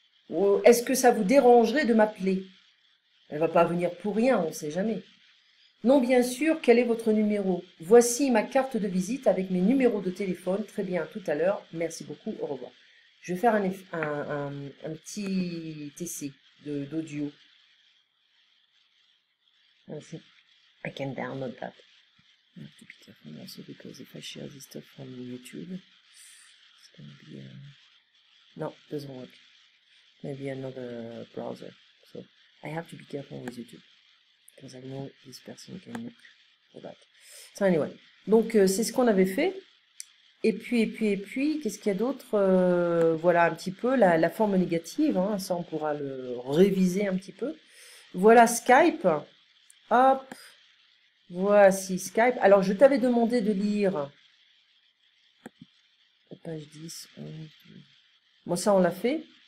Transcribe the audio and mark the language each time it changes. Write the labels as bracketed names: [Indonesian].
[French] Ou est-ce que ça vous dérangerait de m'appeler? Elle va pas venir pour rien, on ne sait jamais. Non, bien sûr, quel est votre numéro? Voici ma carte de visite avec mes numéros de téléphone. Très bien, tout à l'heure. Merci beaucoup, au revoir. Je vais faire un petit essai d'audio. [English] I can download that. I have to be careful also because if I share this stuff from YouTube, it's going to be... No, it doesn't work. Maybe another browser. So I have to be careful with YouTube because I know this person can look for that. So anyway, [French] donc c'est ce qu'on avait fait. Et puis, qu'est-ce qu'il y a d'autre? Voilà un petit peu la forme négative, hein, ça on pourra le réviser un petit peu. Voilà Skype. Hop, voici Skype. Alors je t'avais demandé de lire page 10, 11. Bon, ça on l'a fait.